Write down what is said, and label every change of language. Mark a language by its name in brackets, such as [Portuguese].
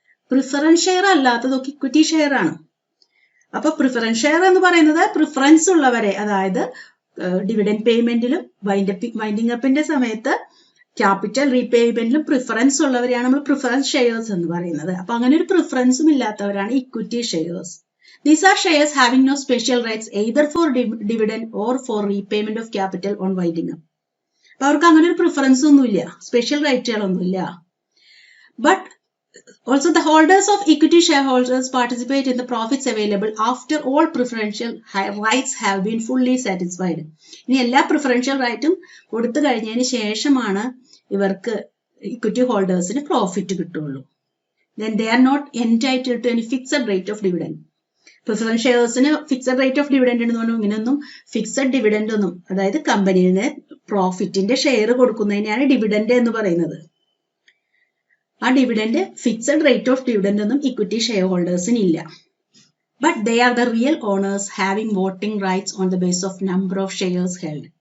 [Malayalam] Preference share അല്ലാത്തതൊക്കെ equity share ആണ്. അപ്പൊ preference share എന്ന് പറയുന്നത് പ്രിഫറൻസ് ഉള്ളവരെ, അതായത് ഡിവിഡൻഡ് പേയ്മെന്റിലും വൈൻഡിങ് അപ്പിന്റെ സമയത്ത് ക്യാപിറ്റൽ റീപേയ്മെന്റിലും പ്രിഫറൻസ് ഉള്ളവരെയാണ് നമ്മൾ പ്രിഫറൻസ് ഷെയർസ് എന്ന് പറയുന്നത്. അപ്പൊ അങ്ങനെ ഒരു പ്രിഫറൻസും ഇല്ലാത്തവരാണ് equity shares. [English] These are shares having no special rights either for dividend or for repayment of capital on winding up. [Malayalam] അപ്പൊ അവർക്ക് അങ്ങനെ ഒരു പ്രിഫറൻസ് ഒന്നുമില്ല, special റൈറ്റുകളൊന്നുമില്ല. [English] But also the holders of equity shareholders participate in the profits available after all preferential rights have been fully satisfied. [Malayalam] ഇനി എല്ലാ preferential റൈറ്റും കൊടുത്തു കഴിഞ്ഞതിന് ശേഷമാണ് ഇവർക്ക് ഇക്വിറ്റി ഹോൾഡേഴ്സിന് പ്രോഫിറ്റ് കിട്ടുള്ളൂ. [English] Then they are not entitled to any fixed rate of dividend. [Malayalam] Preference ഷെയർസിന് fixed rate of dividend എന്ന് പറഞ്ഞു, ഇങ്ങനെയൊന്നും ഫിക്സഡ് ഡിവിഡൻഡ് ഒന്നും, അതായത് കമ്പനിയുടെ പ്രോഫിറ്റിന്റെ ഷെയർ കൊടുക്കുന്നതിനെയാണ് ഡിവിഡൻഡ് എന്ന് പറയുന്നത്. ആ dividend fixed rate of dividend ഒന്നും ഇക്വിറ്റി ഷെയർ ഹോൾഡേഴ്സിന് ഇല്ല. [English] But they are the real owners having voting rights on the base of number of shares held.